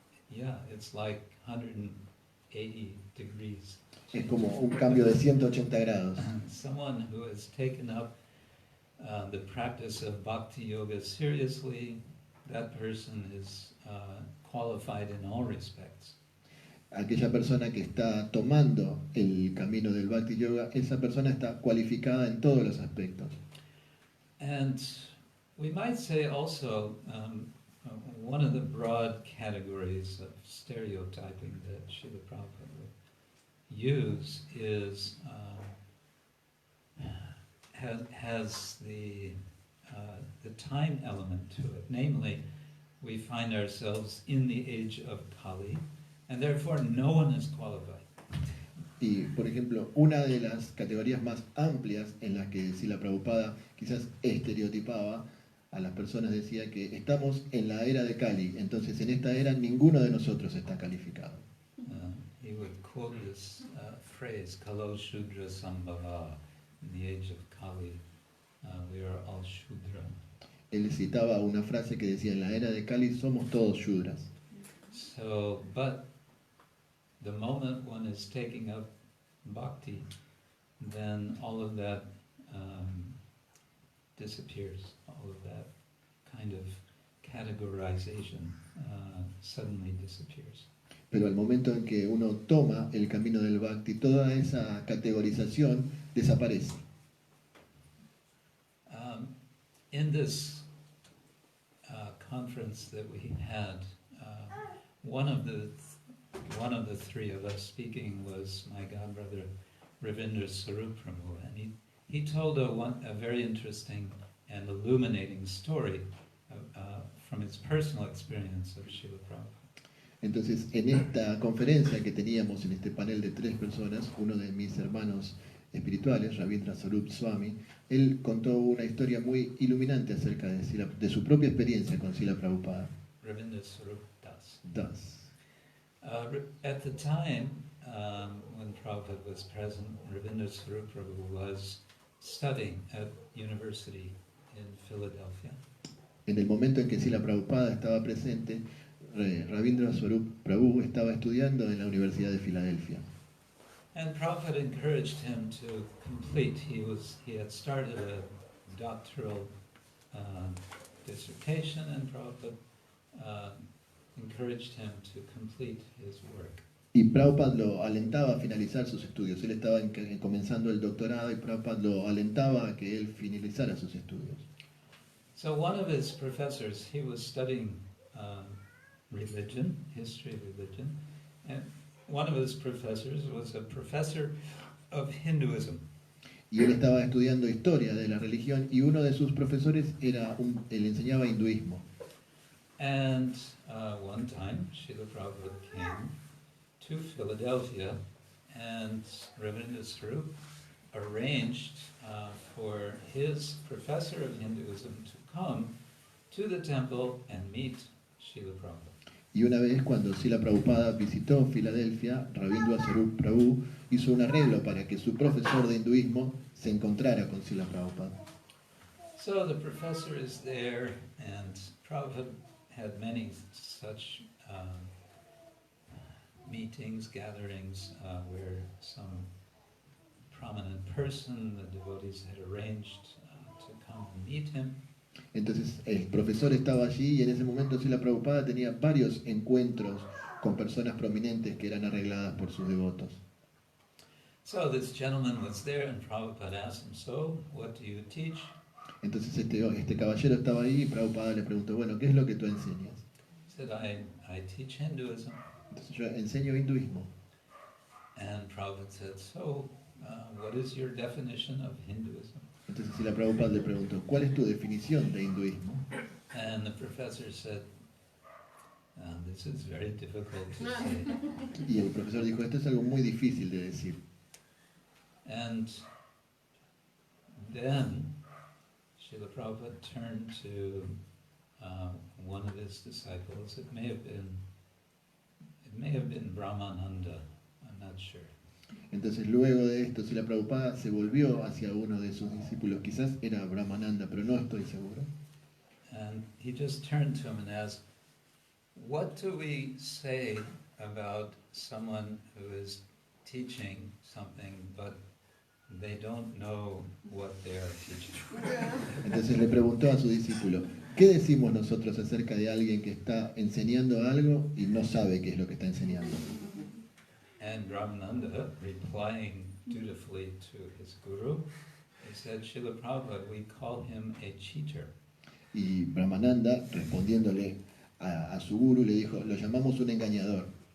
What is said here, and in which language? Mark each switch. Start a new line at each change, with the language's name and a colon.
English: Yeah, it's like 180 degrees.
Spanish: Es como un cambio de 180 grados.
English: Someone who has taken up the practice of bhakti yoga seriously, that person is qualified in all respects.
Spanish: Aquella persona que está tomando el camino del Bhakti Yoga, esa persona está cualificada en todos los aspectos.
English: And we might say also one of the broad categories of stereotyping that Srila Prabhupada would use is has the time element to it. Namely, we find ourselves in the age of Kali, and therefore no one is qualified.
Spanish: Y, por ejemplo, una de las categorías más amplias en las que Srila Prabhupada quizás estereotipaba a las personas, decía que estamos en la era de Kali, entonces en esta era ninguno de nosotros está calificado.
English: He would quote this phrase,
Sanskrit: Kalo Shudra Sambhava,
English: in the age of Kali, we are all Shudra.
Spanish: Él citaba una frase que decía, en la era de Kali somos todos Shudras.
English: So, but the moment one is taking up bhakti, then all of that disappears. All of that kind of categorization suddenly disappears.
Spanish: Pero al momento en que uno toma el camino del Bhakti, toda esa categorización desaparece.
English: In this conference that we had, one of the three of us speaking was my godbrother Ravindra Sarup Prabhu, and he told a very interesting and illuminating story from his personal experience of Srila Prabhupada.
Spanish: Entonces, en esta conferencia que teníamos, en este panel de 3 personas, uno de mis hermanos espirituales, Ravindra Sarup Swami, él contó una historia muy iluminante acerca de su propia experiencia con Srila Prabhupada.
English: Ravindra Sarup Das. Das. At the time when Prabhupada was present, Ravindra Sarup Prabhu was studying at university in Philadelphia.
Spanish: En el momento en que Srila Prabhupada estaba presente, Ravindra Swarup Prabhu estaba estudiando en la Universidad de Filadelfia.
English: And Prabhupada encouraged him to complete. He had started a doctoral dissertation, and Prabhupada encouraged him to complete his work.
Spanish: Y Prabhupada lo alentaba a finalizar sus estudios. Él estaba comenzando el doctorado y Prabhupada lo alentaba a que él finalizara sus estudios.
English: So one of his professors, he was studying religion, history of religion, and one of his professors was a professor of Hinduism.
Spanish: Y él estaba estudiando historia de la religión y uno de sus profesores él enseñaba hinduismo.
English: And one time, Srila Prabhupada came to Philadelphia, and Ravindra Sarup arranged for his professor of Hinduism to come to the temple and meet Srila Prabhupada.
Spanish: Y una vez cuando Srila Prabhupada visitó Filadelfia, Ravindra Sarup Prabhu hizo un arreglo para que su profesor de hinduismo se encontrara con Srila Prabhupada.
English: So the professor is there, and Prabhupada had many such meetings, gatherings, where some prominent person, the devotees had arranged to come and meet him.
Spanish: Entonces el profesor estaba allí y en ese momento Srila Prabhupada tenía varios encuentros con personas prominentes que eran arregladas por sus devotos.
English: So this gentleman was there, and Prabhupada asked him, "So, what do you teach?"
Spanish: Entonces este caballero estaba ahí y Prabhupada le preguntó, bueno, ¿qué es lo que tú enseñas?
English: He said, I teach Hinduism.
Spanish: Entonces yo enseño hinduismo.
English: And Prabhupada said, "So, what is your definition of Hinduism?"
Spanish: Entonces Srila Prabhupada le preguntó, ¿cuál es tu definición de hinduismo?
English: And the professor said, "This this is very difficult to say.
Spanish: Y el profesor dijo, esto es algo muy difícil de decir.
English: And then Srila Prabhupada turned to one of his disciples. It may have been Brahmananda, I'm not sure.
Spanish: Entonces luego de esto, Srila Prabhupada se volvió hacia uno de sus discípulos, quizás era Brahmananda, pero no estoy seguro.
English: And he just turned to him and asked, what do we say about someone who is teaching something but they don't know what they are teaching?
Spanish: Entonces le preguntó a su discípulo, ¿qué decimos nosotros acerca de alguien que está enseñando algo y no sabe qué es lo que está enseñando?
English: And Brahmananda, replying dutifully to his guru, he said, Srila Prabhupada, we call him a cheater.
Spanish: Y Brahmananda, respondiéndole a su guru, le dijo, lo llamamos un engañador.